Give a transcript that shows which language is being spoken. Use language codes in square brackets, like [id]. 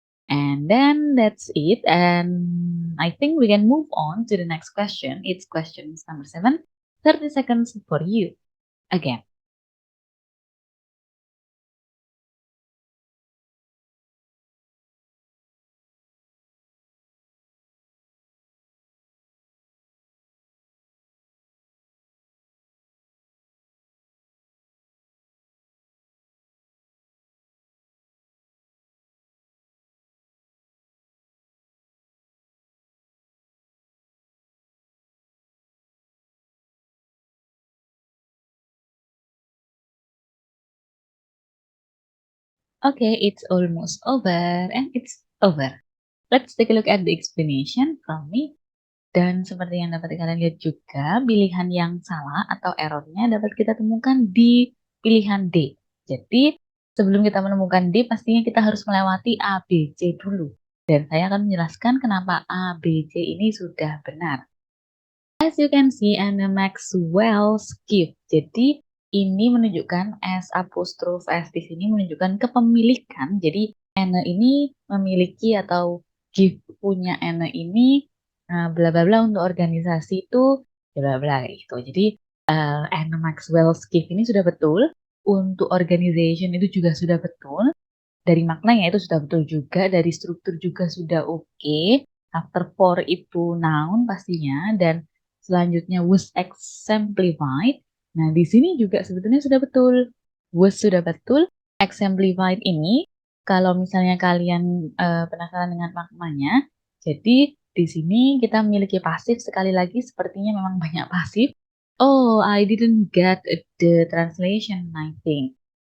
[en] And then that's it and I think we can move on to the next question. It's question number 7. 30 seconds for you. Again. Okay, it's almost over and it's over. Let's take a look at the explanation from me. [id] Dan seperti yang dapat kalian lihat juga, pilihan yang salah atau errornya dapat kita temukan di pilihan D. Jadi, sebelum kita menemukan D, pastinya kita harus melewati A, B, C dulu. Dan saya akan menjelaskan kenapa A, B, C ini sudah benar. [en] As you can see, Anna Maxwell's gift. [id] Jadi, ini menunjukkan S apostrophe S di sini menunjukkan kepemilikan. Jadi, Anna ini memiliki atau gift punya Anna ini bla bla bla untuk organisasi itu bla bla gitu. Jadi Anna Maxwell's gift ini sudah betul, untuk organization itu juga sudah betul, dari maknanya itu sudah betul juga, dari struktur juga sudah oke. [en] After for [id] itu noun pastinya dan selanjutnya [en] was exemplified. [id] Nah, di sini juga sebetulnya sudah betul. Was sudah betul, exemplified ini kalau misalnya kalian penasaran dengan maknanya, jadi di sini kita memiliki pasif sekali lagi sepertinya memang banyak pasif. [en] Oh, I didn't get the translation, I think.